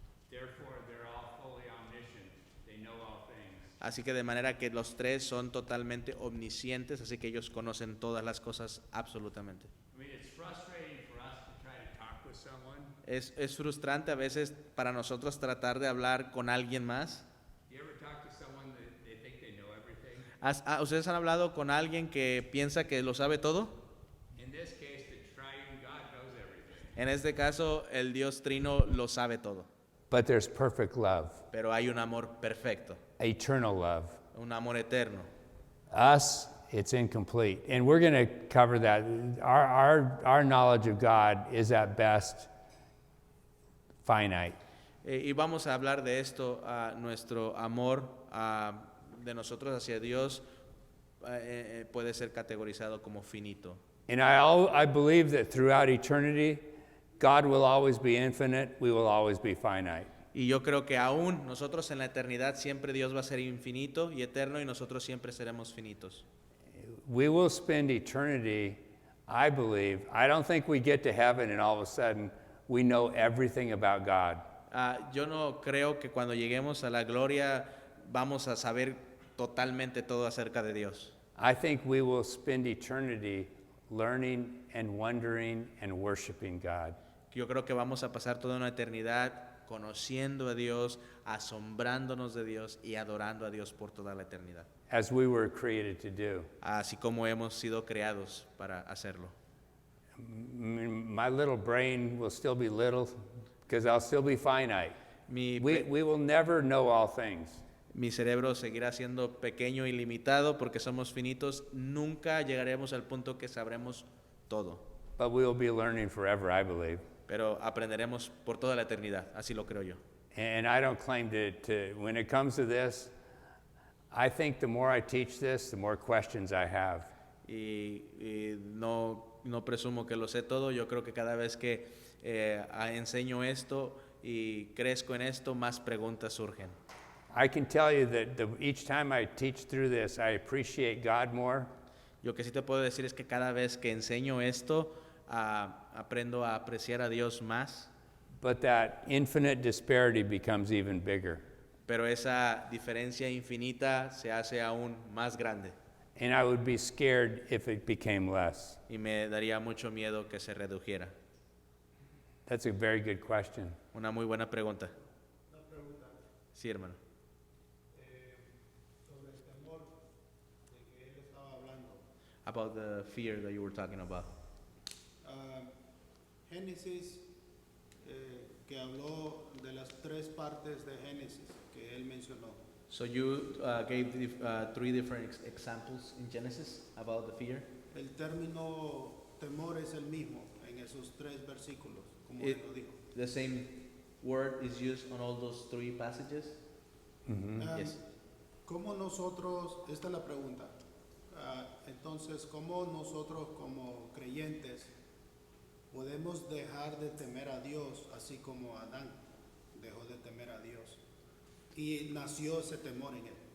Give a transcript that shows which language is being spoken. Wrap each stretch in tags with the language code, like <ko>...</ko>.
<en>Therefore, they're all fully omniscient. They know all things.</en> <es>Así que de manera que los tres son totalmente omniscientes, así que ellos conocen todas las cosas absolutamente.</es> <en>I mean, it's frustrating for us to try to talk with someone.</en> <es>Es frustrante a veces para nosotros tratar de hablar con alguien más.</es> <en>You ever talk to someone that they think they know everything?</en> <es>¿Ustedes han hablado con alguien que piensa que lo sabe todo?</es> <en>In this case, the triune God knows everything.</en> <es>En este caso, el Dios Trino lo sabe todo,</es> <en>But there's perfect love,</en> <es>pero hay un amor perfecto,</es> <en>eternal love.</en> <es>un amor eterno.</es> <en>Us, it's incomplete. And we're going to cover that. Our knowledge of God is at best finite.</en> <es>Y vamos a hablar de esto, nuestro amor de nosotros hacia Dios puede ser categorizado como finito.</es> <en>And I believe that throughout eternity, God will always be infinite, we will always be finite.</en> <es>Y yo creo que aún nosotros en la eternidad siempre Dios va a ser infinito y eterno y nosotros siempre seremos finitos.</es> <en>We will spend eternity, I believe. I don't think we get to heaven and all of a sudden we know everything about God.</en> <es>Yo no creo que cuando lleguemos a la gloria vamos a saber totalmente todo acerca de Dios.</es> <en>I think we will spend eternity learning and wondering and worshiping God.</en> <es>Yo creo que vamos a pasar toda una eternidad conociendo a Dios, asombrándonos de Dios y adorando a Dios por toda la eternidad,</es> <en>as we were created to do.</en> <es>así como hemos sido creados para hacerlo.</es> <en>My little brain will still be little because I'll still be finite.</en> <es>Mi,</es> <en>We will never know all things.</en> <es>mi cerebro seguirá siendo pequeño y limitado porque somos finitos. Nunca llegaremos al punto que sabremos todo,</es> <en>But we will be learning forever, I believe.</en> <es>pero aprenderemos por toda la eternidad, así lo creo yo.</es> <en>And I don't claim when it comes to this, I think the more I teach this, the more questions I have.</en> <es>Y no presumo que lo sé todo. Yo creo que cada vez que enseño esto y crezco en esto, más preguntas surgen.</es> <en>I can tell you that each time I teach through this, I appreciate God more.</en> <es>Lo que sí te puedo decir es que cada vez que enseño esto, aprendo a apreciar a Dios más,</es> <en>But that infinite disparity becomes even bigger.</en> <es>pero esa diferencia infinita se hace aún más grande</es> <en>And I would be scared if it became less.</en> <es>y me daría mucho miedo que se redujera.</es> <en>That's a very good question.</en> <es>Una muy buena pregunta. Sí, hermano. Sobre el temor de que él estaba hablando.</es> <en>About the fear that you were talking about.</en> <es>Génesis, que habló de las tres partes de Génesis que él mencionó.</es> <en>So you gave three different examples in Genesis about the fear.</en> <es>El término temor es el mismo en esos tres versículos, como</es> <en>It-</en> <es>él lo dijo.</es> <en>The same word is used on all those three passages. Yes.</en> <es>¿Cómo nosotros, esta es la pregunta, entonces, cómo nosotros como creyentes podemos dejar de temer a Dios así como Adán dejó de temer a Dios y nació ese temor en él?</es>